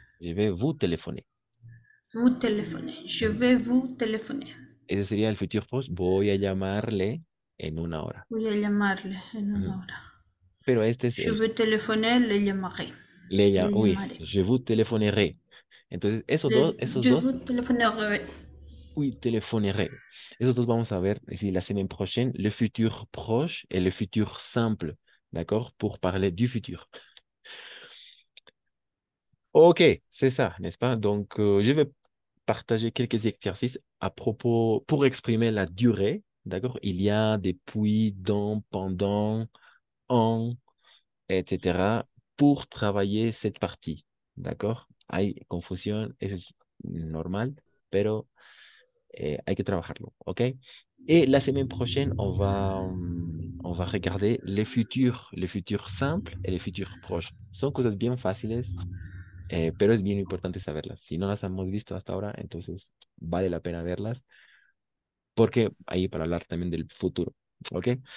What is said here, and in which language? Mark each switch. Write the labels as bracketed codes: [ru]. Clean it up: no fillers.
[fr] je vais vous téléphoner. Vous téléphoner. Je vais vous téléphoner. [es] Ese sería el futur proche. Voy a llamarle en una hora. Voy a llamarle en Ujú. una hora. Pero este es [fr] Je vais téléphoner, [es] le llamaré. [fr] oui, [es] llamaré. [fr] je vous téléphonerai. [es] Entonces, esos [fr] Je [es] dos, [fr] vous téléphonerai. oui, téléphonerai. [es] Esos dos vamos a ver [fr] ici la semaine prochaine, le futur proche et le futur simple, d'accord? Pour parler du futur. Ok, c'est ça, n'est-ce pas? Donc, je vais partager quelques exercices à propos, pour exprimer la durée, d'accord? Il y a des puis, dans, pendant, en, etc. pour travailler cette partie, d'accord? [es] Hay confusión, eso es normal, pero hay que trabajarlo, ¿ok? [fr] Et la semaine prochaine, on va regarder les futurs simples et les futurs proches. [es] Son cosas bien fáciles, pero es bien importante saberlas. Si no las hemos visto hasta ahora, entonces vale la pena verlas, porque ahí para hablar también del futuro, ¿ok?